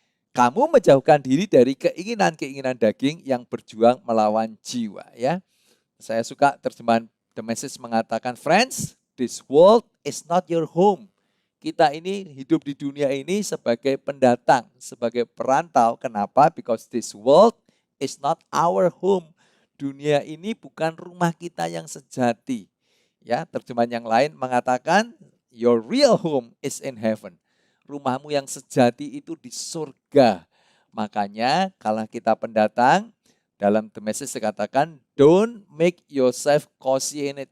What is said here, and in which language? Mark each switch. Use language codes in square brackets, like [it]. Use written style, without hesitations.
[id] Kamu menjauhkan diri dari keinginan-keinginan daging yang berjuang melawan jiwa ya. Saya suka terjemahan [en] The Message mengatakan, friends, this world is not your home. [id] Kita ini hidup di dunia ini sebagai pendatang, sebagai perantau. Kenapa? [en] Because this world is not our home. [id] Dunia ini bukan rumah kita yang sejati. Ya, terjemahan yang lain mengatakan [en] your real home is in heaven. [id] Rumahmu yang sejati itu di surga. Makanya kalau kita pendatang, dalam The Message dikatakan, [en] don't make yourself cozy in it.